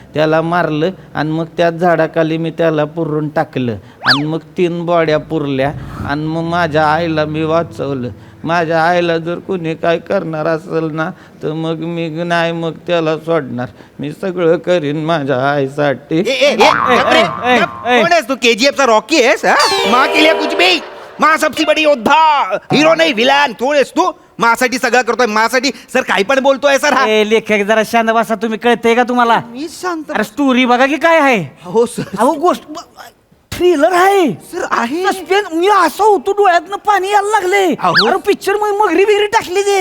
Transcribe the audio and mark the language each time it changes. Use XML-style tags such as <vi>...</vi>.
<mr>त्याला मारलं आणि मग त्याच झाडाखाली मी त्याला पुरून टाकलं आणि मग 3 बॉड्या पुरल्या आणि मग माझ्या आईला मी वाचवलं. माझ्या आईला जर कोणी काय करणार असेल ना तर मग मी नाही मग त्याला सोडणार. मी सगळं करीन माझ्या आईसाठी. कोण आहेस तू? KGF चा रॉकी आहेस?</mr> <hi>माँ के लिए कुछ भी, माँ सबसे बड़ी योद्धा,</hi> <mr>हिरो नाही विलन. कोण आहेस तू? माझ्यासाठी सगळं करतोय, माझ्यासाठी सर काही पण बोलतोय सर. हा लेखक जरा शांत बसा. तुम्ही कळतंय का तुम्हाला? मी शांत. अरे स्टोरी बघा की काय आहे. हो सर. अहो गोष्ट थ्रिलर आहे सर आहे. सस्पेन्स. मी असं होतो डोळ्यातनं पाणी यायला लागले. अरे पिक्चर मगरी बिगरी टाकली ते.</mr>